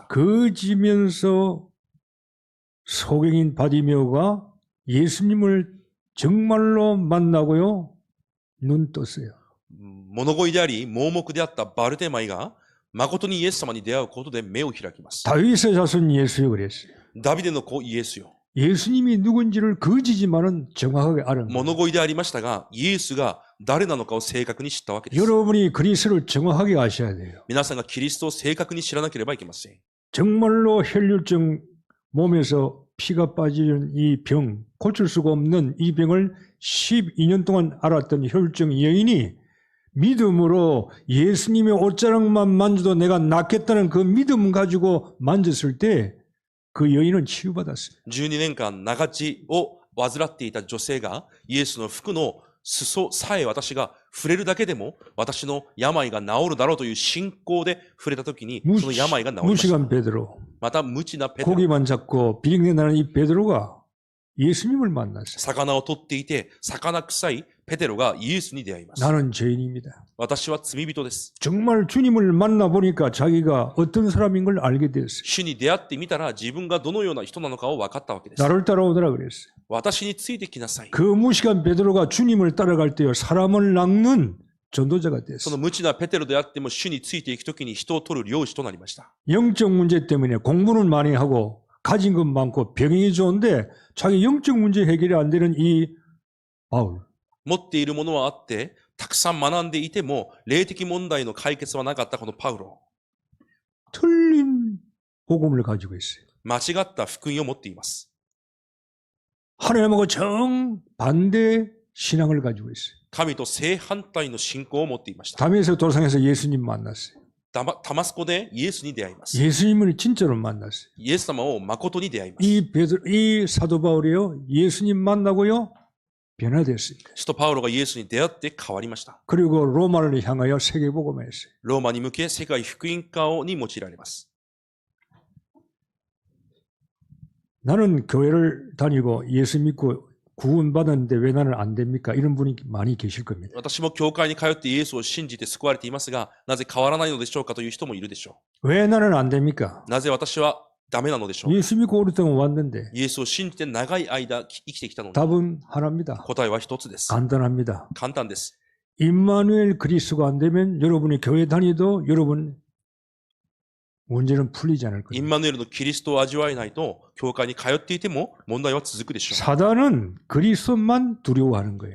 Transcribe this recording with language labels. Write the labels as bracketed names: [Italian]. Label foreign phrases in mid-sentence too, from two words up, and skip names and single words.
[Korean] 그지면서 소경인 바디메오가 예수님을 정말로 만나고요. 눈 떴어요. [Japanese] 物乞いであり、盲目であったバルテマイが誠にイエス様に出会うことで目を開きます。 [Korean] 다윗의 자손 예수요 그랬어요. [Japanese] ダビデの子イエスよ。 [Korean] 예수님이 누군지를 거지지만은 정확하게 알아요. [Japanese] 物乞いでありましたが、イエスが誰なのかを正確に知ったわけです。 [Korean] 여러분이 그리스도를 정확하게 아셔야 돼요. [Japanese] 皆さんがキリストを正確に知らなければいけません。 [Korean] 정말로 혈류증 몸에서 피가 빠지는 이 병, 고칠 수가 없는 이 병을 12년 동안 앓았던 혈류증 여인이 믿음으로 예수님의 옷자락만 만져도 내가 낫겠다는 그 믿음 가지고 만졌을 때 그 여인은 치유받았어요. [Japanese] 12 年間長血を患っていた女性がイエスの服の裾さえ私が触れるだけでも私の病が治るだろうという信仰で触れたときにその病が治りました。 [Korean] 무식한 베드로, [Japanese] また無知なペテロ、 [Korean] 고기만 잡고 비린내 나는 이 베드로가 예수님을 만났어요. [Japanese] 魚を取っていて魚臭いペテロがイエスに出会います。 [Korean] 나는 죄인입니다. [Japanese] 私は罪人です。 [Korean] 정말 주님을 만나보니까 자기가 어떤 사람인 걸 알게 됐어요. [Japanese] 主に出会ってみたら自分がどのような人なのかを分かったわけです。 [Korean] 나를 따라오더라 그랬어요. [Japanese] 私についてきなさい。 [Korean] 그 무식한 베드로가 주님을 따라갈 때요 사람을 낚는 전도자가 [Japanese] そ [Korean] 됐어. [Japanese] の無知なペテロであっても主についていくときに人を取る漁師となりました。 [Korean] 영적 문제 때문에 공부는 많이 하고 가진 것 많고 병이 좋은데 자기 영적 문제 해결이 안 되는 이 바울. [Japanese] 持っているものはあって、たくさん学んでいても、霊的問題の解決はなかったこのパウロ。 [Korean] 틀린 복음을 가지고 있어요. [Japanese] 間違った福音を持っています。 [Korean] 하나님하고 정반대 신앙을 가지고 있어요. [Japanese] 神と正反対の信仰を持っていました。 [Korean] 담에서 도상에서 예수님 만났어요. [Japanese] タマスコでイエスに出会います。 [Korean] 예수님을 진짜로 만났어요. [Japanese] イエス様を誠に出会います。 [Korean] 이 사도 바울이요 예수님 만나고요 변화됐습니다. [Japanese] 使徒パウロがイエスに出会って変わりました。 [Korean] 그리고 로마를 향하여 세계복음했어요. [Japanese] ローマに向け世界福音化に用いられます。 [Korean] 나는 교회를 다니고 예수 믿고 구원받았는데 왜 나는 안 됩니까? 이런 분이 많이 계실 겁니다. [Japanese] 私も教会に通ってイエスを信じて救われていますが、なぜ変わらないのでしょうかという人もいるでしょ [Korean] 왜 나는 안 됩니까? [Japanese] う。なぜ私はダメなのでしょう。 [Korean] 예수 믿고 오랫동안 왔는데 [Japanese] イエスを信じて長い間生きてきたのに、 [Korean] 답은 하나입니다. [Japanese] 答えは一つです。 [Korean] 간단합니다. [Japanese] 簡単です。 [Korean] 임마누엘 그리스도가 안 되면 여러분이 교회 다니도 여러분 문제는 풀리지 않을 [Japanese] イ [Korean] 겁니다. [Japanese] ンマヌエルのキリストを味わえないと、教会に通っていても問題は続くでしょう。 [Korean] 사단은 그리스도만 두려워하는 거예요.